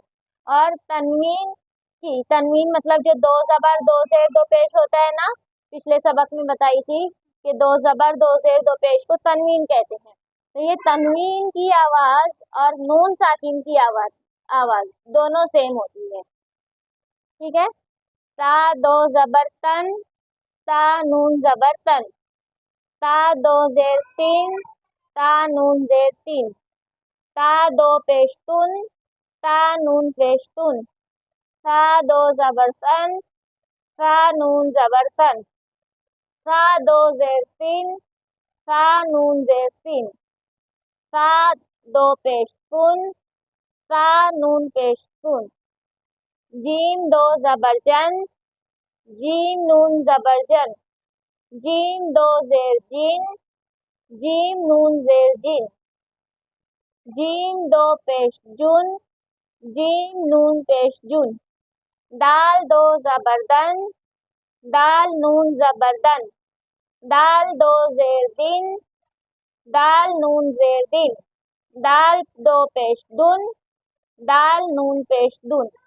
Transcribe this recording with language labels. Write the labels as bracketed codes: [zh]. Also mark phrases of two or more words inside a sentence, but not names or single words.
[ur] اور تنوین مطلب جو دو زبر دو زیر دو پیش ہوتا ہے نا، پچھلے سبق میں بتائی تھی کہ دو زبر دو زیر دو پیش کو تنوین کہتے ہیں۔ تو یہ تنوین کی آواز اور نون ساکن کی آواز دونوں سیم ہوتی ہے، ٹھیک ہے۔ تا دو زبر تن، تا نون زبر تن، تا دو زیر تین، تا نون زیر تین، تا دو پیش تن، تا نون پیش تن، تا دو زبر تن، تا نون زبر تن، تا دو زیر تین، تا نون زیر تین، تا دو پیش تن، تا نون پیش تن۔ جیم دو زبر جن، جیم نون زبر جن، جیم دو زیر جین، جیم نون زیر جین، جیم دو پیش جن، جیم نون پیش جن۔ دال دو زبر دن، دال نون زبر دن، دال دو زیر دن، دال نون زیر دن، دال دو پیش دن، دال نون پیش دن۔